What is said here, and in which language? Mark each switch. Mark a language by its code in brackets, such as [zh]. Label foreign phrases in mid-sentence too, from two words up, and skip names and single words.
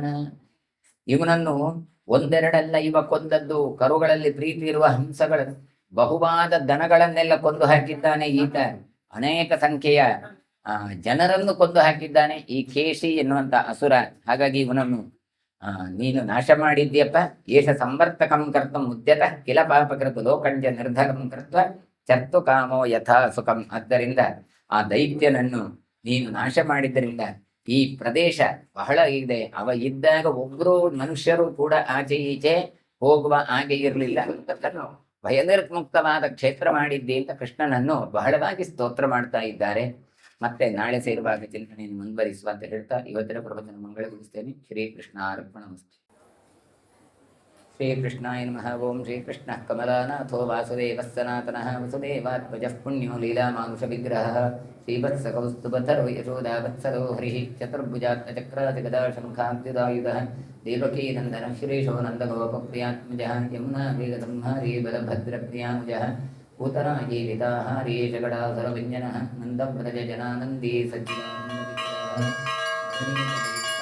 [kn] ಇವನನ್ನು ಒಂದೆರಡಲ್ಲ ಇವ ಕೊಂದದ್ದು, ಕರುಗಳಲ್ಲಿ ಪ್ರೀತಿ ಇರುವ ಹಂಸಗಳ ಬಹುವಾದ ದನಗಳನ್ನೆಲ್ಲ ಕೊಂದು ಹಾಕಿದ್ದಾನೆ ಈತ. ಅನೇಕ ಸಂಖ್ಯೆಯ ಜನರನ್ನು ಕೊಂದು ಹಾಕಿದ್ದಾನೆ ಈ ಕೇಶಿ ಎನ್ನುವಂತ ಅಸುರ. ಹಾಗಾಗಿ ಇವನನ್ನು ನೀನು ನಾಶ ಮಾಡಿದ್ಯಪ್ಪ. [sa] ಏಷ ಸಂವರ್ತಕಂ ಕರ್ತಂ ಉದ್ಯತ ಕಿಲ ಪಾಪಕೃತ ಲೋಕಂಜ ನಿರ್ಧರಂ ಕೃತ್ವ ಚರ್ತು ಕಾಮೋ ಯಥಾ ಸುಖಂ. [kn] ಆದ್ದರಿಂದ ಆ ದೈತ್ಯನನ್ನು ನೀನು ನಾಶ ಮಾಡಿದ್ದರಿಂದ ಈ ಪ್ರದೇಶ ಬಹಳ ಇದೆ. ಅವ ಇದ್ದಾಗ ಒಬ್ಬರು ಮನುಷ್ಯರು ಕೂಡ ಆಚೆ ಈಚೆ ಹೋಗುವ ಹಾಗೆ ಇರಲಿಲ್ಲ. ಭಯನಿರ್ಮುಕ್ತವಾದ ಕ್ಷೇತ್ರ ಮಾಡಿದ್ದಿ ಅಂತ ಕೃಷ್ಣನನ್ನು ಬಹಳವಾಗಿ ಸ್ತೋತ್ರ ಮಾಡ್ತಾ ಇದ್ದಾರೆ. ಮತ್ತೆ ನಾಳೆ ಸೇರುವಾಗ ಚಿಂತನೆಯನ್ನು ಮುಂದುವರಿಸುವ ಅಂತ ಹೇಳ್ತಾ ಇವತ್ತಿನ ಪ್ರವಚನ ಮಂಗಳಗೊಳಿಸ್ತೇನೆ. [sa] ಶ್ರೀಕೃಷ್ಣ ಅರ್ಪಣಮಸ್ತು. ಶ್ರೀಕೃಷ್ಣಾಯ ನಮಃ. ಓಂ ಶ್ರೀಕೃಷ್ಣ ಕಮಲಾನಾಥೋ ವಾಸುದೇವ ಸನಾತನಃ ವಸುದೇವಾತ್ಮಜಃ ಪುಣ್ಯೋ ಲೀಲಾಮಾನುಷ ವಿಗ್ರಹಃ ಶ್ರೀವತ್ಸಕೌಸ್ತುಭಧರೋ ಯಶೋದಾವತ್ಸರೋ ಹರಿಃ ಚತುರ್ಭುಜಾತ್ಮಚಕ್ರಾಧಿಗದಾ ಶಂಖಾಬ್ಜುದಾಯುಧಃ ದೇವಕೀ ನಂದನ ಶ್ರೀಶೋ ನಂದಗೋಪಪ್ರಿಯಾತ್ಮಜಃ ಯಮುನಾ ವೇಗಸಂಹಾರಿ ಬಲಭದ್ರಪ್ರಿಯಾನುಜಃ ಭೂತರಾಜೀವಿತಾಹಾರಿ ಜಗಡಾಧರ ವ್ಯಂಜನಃ ನಂದವ್ರಜ ಜನಾನಂದೀ ಸಜ್ಜಿದಾನಂದ